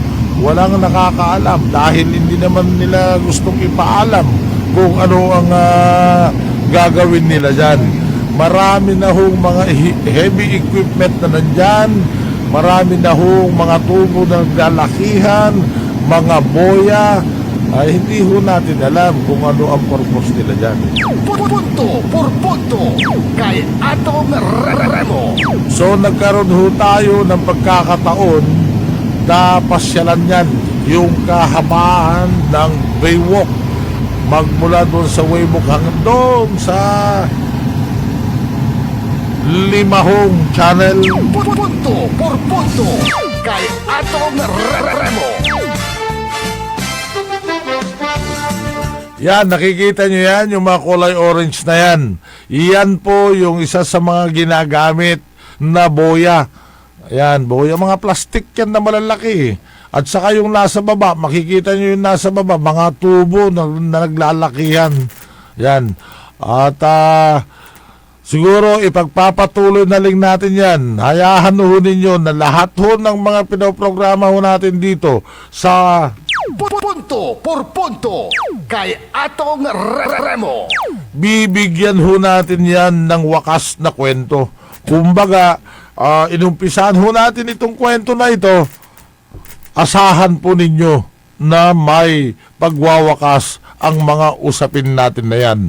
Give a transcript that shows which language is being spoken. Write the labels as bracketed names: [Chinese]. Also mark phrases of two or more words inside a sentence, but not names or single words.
[Filipino] Walang nakakaalam dahil hindi naman nila gustong ipaalam kung ano ang gagawin nila dyan. Marami na hong mga [English] heavy equipment [Filipino] na nandyan, marami na hong mga tubo na naglalakihan, mga boya. Hindi ho natin alam kung ano ang purpose nila dyan. Punto por punto kay Atong Remo. So nagkaroon ho tayo ng pagkakataon na pasyalan yan yung kahabaan ng Baywalk, magmula doon sa Baywalk hanggang doon sa Limahong Channel. Punto por punto kay Atong Remo. Yan, nakikita nyo yan, yung mga kulay orange na yan. Yan po yung isa sa mga ginagamit na boya Ayan, buo yung mga plastic yan na malalaki. At saka yung nasa baba, makikita nyo yung nasa baba, mga tubo na naglalakihan. Yan. At siguro ipagpapatuloy na lang natin yan. Hayahan ho ninyo na lahat ho ng mga pinoprograma ho natin dito sa Punto por punto kay Atong Remo. bibigyan ho natin yan ng wakas na kwento. Kumbaga, inumpisahan ho natin itong kwento na ito. Asahan po ninyo na may pagwawakas ang mga usapin natin na yan.